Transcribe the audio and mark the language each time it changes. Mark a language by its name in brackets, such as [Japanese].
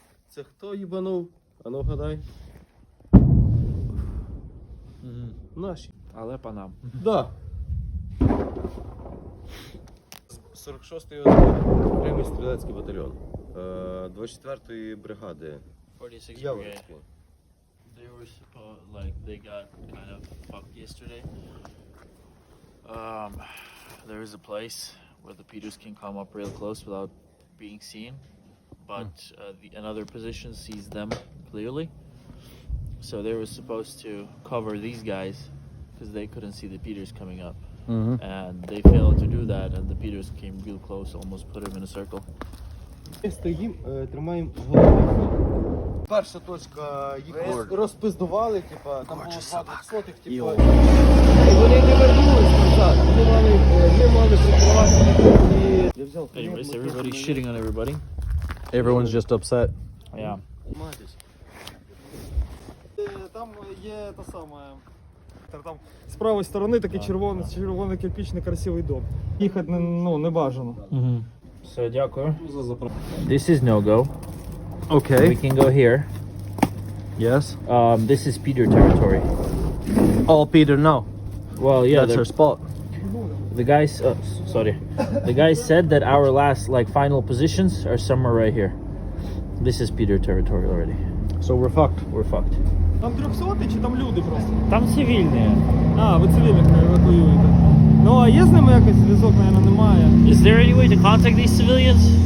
[Ukrainian] Це хто їбанув? А ну вгадай. Наші. Але по нам. Да. 46-й окремий стрілецький батальйон. 24-ї бригади. [English] 46 brigade. [Ukrainian] Яворівський. [English] They were supposed, like, they got kind of fucked yesterday. There is a place where the Peters can come up real close without being seen, but another position sees them clearly. So they were supposed to cover these guys because they couldn't see the Peters coming up. And they failed to do that, and the Peters came real close, almost put him in a circle. [Ukrainian] Ми стоїмо, тримаємо голову. Перша точка їх розпиздували, типа, там було 2 трьохсотих, типа. І вони не вернулись назад. Ми мали прикривати. Я взяв. [English] Anyways, everybody's shitting on everybody. Everyone's just upset. Yeah. [Ukrainian] там є та сама. Там з правої сторони такий червоний кирпичний красивий дом. Їхати не бажано. [English] So, [Ukrainian] дякую. [English] This is no-go. We Okay. can go here. Yes. This is Peter territory. All Peter now. Well, yeah, That's our spot. the guys. Sorry, the guys said that our last, like, final positions are somewhere right here. This is Peter territory already. So we're fucked. We're fucked. [Ukrainian] Там 300 чи там люди просто? Там цивільні. А, ви цивільних евакуюєте. Ну, а є з ними якось зв'язок, мабуть, немає. [English] Is there any way to contact these civilians?